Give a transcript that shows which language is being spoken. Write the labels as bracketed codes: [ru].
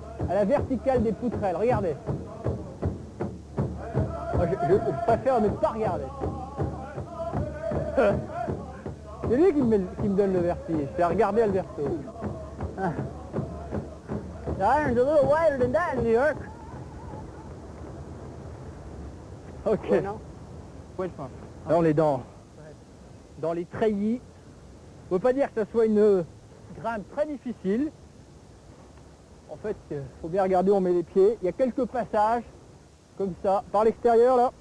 [fr] À la verticale des poutrelles. Regardez. Moi, je préfère ne pas regarder. C'est lui qui me donne le vertige. C'est à regarder Alberto. [en] The iron's a little wider than that in New York. Ok. [fr] Ouais, non? Ouais, je pense. Là, on est dans les treillis. On ne peut pas dire que ce soit une grimpe très difficile. En fait, il faut bien regarder où on met les pieds. Il y a quelques passages, comme ça. Par l'extérieur, là.